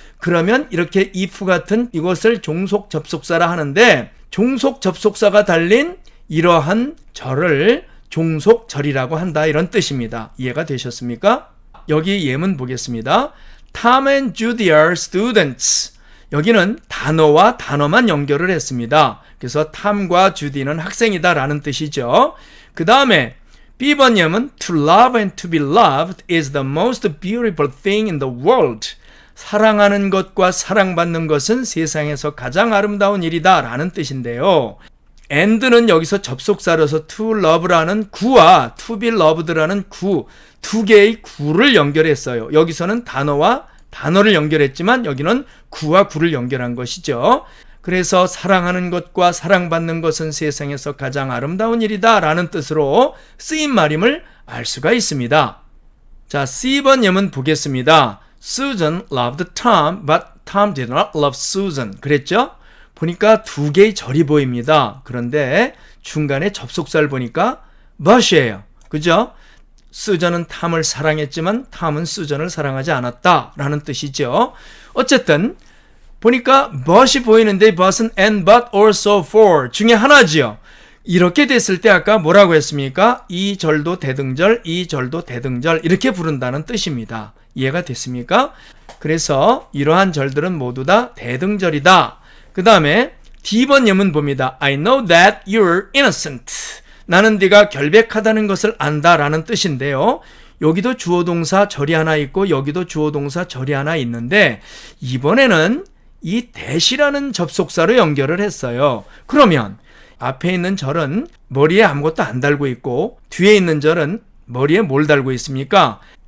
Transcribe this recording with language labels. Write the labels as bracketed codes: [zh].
[ko] 그러면 이렇게 if 같은 이것을 종속 접속사라 하는데 종속 접속사가 달린 이러한 절을 종속절이라고 한다 이런 뜻입니다. 이해가 되셨습니까? 여기 예문 보겠습니다. [en] Tom and Judy are students. [ko] 여기는 단어와 단어만 연결을 했습니다. 그래서 탐과 주디는 학생이다 라는 뜻이죠. 그 다음에 B번 예문 [en] To love and to be loved is the most beautiful thing in the world. [ko] 사랑하는 것과 사랑받는 것은 세상에서 가장 아름다운 일이다 라는 뜻인데요. and는 여기서 접속사로서 to love라는 구와 to be loved라는 구, 두 개의 구를 연결했어요. 여기서는 단어와 단어를 연결했지만 여기는 구와 구를 연결한 것이죠. 그래서 사랑하는 것과 사랑받는 것은 세상에서 가장 아름다운 일이다 라는 뜻으로 쓰인 말임을 알 수가 있습니다. 자, C번 예문 보겠습니다. [en] Susan loved Tom, but Tom did not love Susan. [ko] 그랬죠? 보니까 두 개의 절이 보입니다. 그런데 중간에 접속사를 보니까 but이에요. 그죠? 수전은 탐을 사랑했지만 탐은 수전을 사랑하지 않았다 라는 뜻이죠. 어쨌든 보니까 but이 보이는데 but은 and, but, or, so, for 중에 하나지요. 이렇게 됐을 때 아까 뭐라고 했습니까? 이 절도 대등절, 이 절도 대등절 이렇게 부른다는 뜻입니다. 이해가 됐습니까? 그래서 이러한 절들은 모두 다 대등절이다. 그 다음에 D번 예문 봅니다. [en] I know that you're innocent. [ko] 나는 네가 결백하다는 것을 안다 라는 뜻인데요. 여기도 주어동사 절이 하나 있고 여기도 주어동사 절이 하나 있는데 이번에는 이 that이라는 접속사로 연결을 했어요. 그러면 앞에 있는 절은 머리에 아무것도 안 달고 있고 뒤에 있는 절은 머리에 뭘 달고 있습니까?